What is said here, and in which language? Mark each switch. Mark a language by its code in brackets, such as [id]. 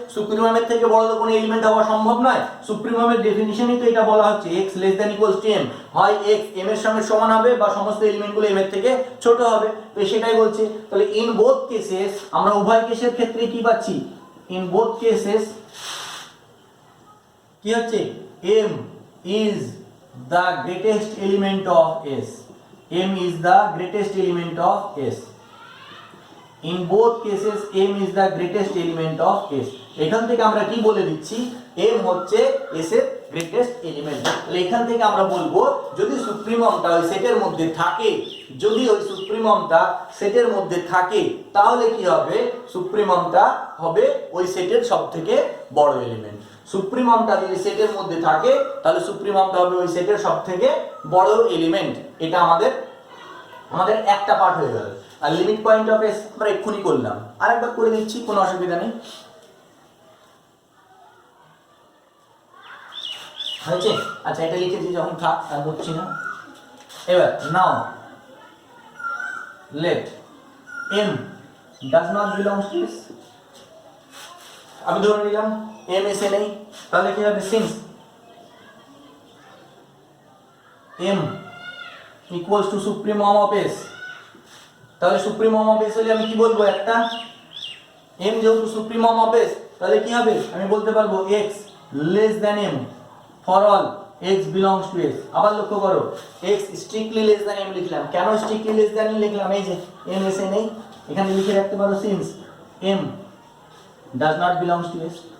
[bn] সুপ্রিমামের থেকে বড় তো কোনো এলিমেন্ট হওয়া সম্ভব নয়। সুপ্রিমামের ডেফিনিশনই তো এটা বলা হচ্ছে [en] x less than equals to m, [bn] হয় x m এর সঙ্গে সমান হবে বা সমস্ত এলিমেন্টগুলো m এর থেকে ছোট হবে। তো সেটাই বলছে। তাহলে [en] in both cases, [bn] আমরা উভয় কেসের ক্ষেত্রে কি পাচ্ছি? [en] in both cases [bn] কি হচ্ছে? [en] m is the greatest element of S. m is the greatest element of S. In both cases m is the greatest element of S. [bn] এখান থেকে আমরা কি বলে দিচ্ছি? m হচ্ছে S এর গ্রেটেস্ট এলিমেন্ট। তাহলে এখান থেকে আমরা বলবো যদি সুপ্রিমামটা ওই সেটের মধ্যে থাকে, যদি ওই সুপ্রিমামটা সেটের মধ্যে থাকে তাহলে কি হবে? সুপ্রিমামটা হবে ওই সেটের সবথেকে বড় এলিমেন্ট। সুপ্রিমামটা যদি সেটের মধ্যে থাকে তাহলে সুপ্রিমামটা হবে ওই সেটের সবথেকে বড় এলিমেন্ট। এটা আমাদের একটা পার্ট হয়ে গেল। আর লিমিট পয়েন্ট অফ এস আমরা এক্ষুনি করলাম, আরেকবার করে দিচ্ছি, কোনো অসুবিধা নেই। হয়েছে? আচ্ছা, এটা লিখেছি যখন থাক, আর বলছি না। [en] এবার now let m does not belong to S. [bn] আমি ধরে নিলাম m এসে নেই, তাহলে কি হবে? [en] since m equals to supremum of S, [bn] তাহলে সুপ্রিমাম অফ S হলে আমি কি বলবো? একটা m যেহেতু সুপ্রিমাম অফ S তাহলে কি হবে? আমি বলতে পারবো [en] x less than m for all x belongs to S. [bn] আবার লক্ষ্য করো, [en] x strictly less than m লিখলাম। কেন strictly less than m লিখলাম? [bn] এই যে m এসে নেই, এখানে লিখে রাখতে পারো [en] since m does not belongs to S।